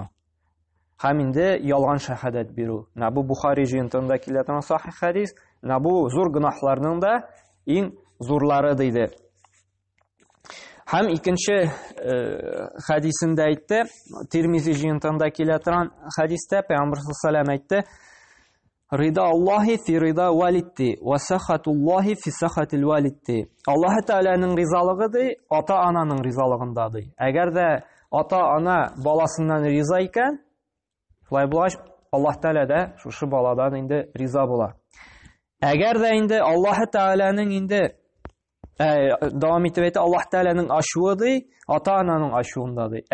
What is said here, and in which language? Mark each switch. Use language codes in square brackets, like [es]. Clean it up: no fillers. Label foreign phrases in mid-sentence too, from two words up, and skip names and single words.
[tt] Һәм инде ялган шаһадәт бирү. Бу Бухари җыентыгында килә торган сахих хадис. Бу зур гөнаһларның да иң зурлары диде. Һәм икенче хадисендә әйтте, Тирмизи җыентыгында килә торган хадистә Пәйгамбер [ar] صلى الله عليه وسلم [tt] әйтте: [ar] "رضا الله في رضا الوالدة وسخط الله في سخط الوالدة." [tt] Аллаһ Тәгаләнең ризалыгы ди, ата-ананың ризалыгында ди. Әгәр дә ата-ана баласыннан риза икән, шулай булгач, Аллаһ Тәгалә дә шушы баладан инде риза була. Әгәр дә инде Аллаһ Тәгаләнең инде дәвам итеп әйтә, Аллаһ Тәгаләнең ачуы ди, ата-ананың ачуында ди.